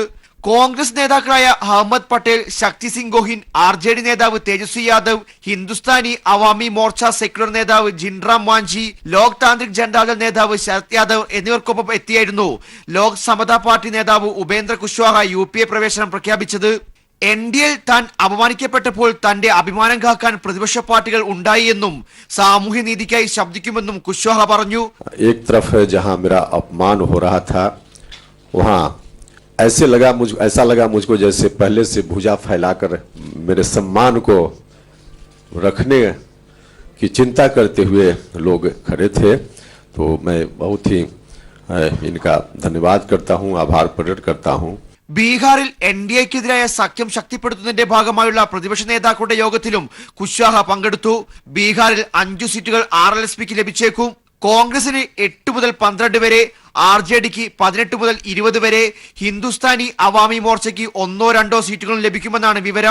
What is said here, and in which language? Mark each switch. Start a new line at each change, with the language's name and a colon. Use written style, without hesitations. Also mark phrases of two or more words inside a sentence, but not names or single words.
Malayalam: കോൺഗ്രസ് നേതാക്കളായ അഹമ്മദ് പട്ടേൽ, ശക്തി സിംഗ് ഗോഹിൻ, ആർജെഡി നേതാവ് തേജസ്വി യാദവ്, ഹിന്ദുസ്ഥാനി അവാമി മോർച്ച സെക്യുലർ നേതാവ് ജിൻറാം മാഞ്ചി, ലോക് താന്ത്രിക് ജനതാദൾ നേതാവ് ശരത് യാദവ് എന്നിവർക്കൊപ്പം എത്തിയായിരുന്നു ലോക് സമതാ പാർട്ടി നേതാവ് ഉപേന്ദ്ര കുശ്വാഹ യുപിഎ പ്രവേശനം പ്രഖ്യാപിച്ചത്. എൻഡിഎയിൽ താൻ അപമാനിക്കപ്പെട്ടപ്പോൾ തന്റെ അഭിമാനം കാക്കാൻ പ്രതിപക്ഷ പാർട്ടികൾ ഉണ്ടായി എന്നും സാമൂഹ്യ നീതിക്കായി ശബ്ദിക്കുമെന്നും കുശ്വാഹ പറഞ്ഞു.
Hindi: ऐसा लगा मुझको जैसे पहले से भुजा फैलाकर मेरे सम्मान को रखने की चिंता करते हुए लोग खड़े थे. तो मैं बहुत ही इनका धन्यवाद करता हूं, आभार प्रकट करता हूं.
Malayalam: ബീഹാറിൽ എൻഡിഎക്കെതിരായ സഖ്യം ശക്തിപ്പെടുത്തുന്നതിന്റെ ഭാഗമായുള്ള പ്രതിപക്ഷ നേതാക്കളുടെ യോഗത്തിലും കുശ്വാഹ പങ്കെടുത്തു. ബീഹാറിൽ 5 സീറ്റുകൾ ആർഎൽഎസ്പിക്ക് ലഭിച്ചേക്കും. കോൺഗ്രസിന് 8 മുതൽ 12 വരെ, ആർജെഡിക്ക് 18 മുതൽ 20 വരെ, ഹിന്ദുസ്ഥാനി അവാമി മോർച്ചയ്ക്ക് 1-2 സീറ്റുകളും ലഭിക്കുമെന്നാണ് വിവരം.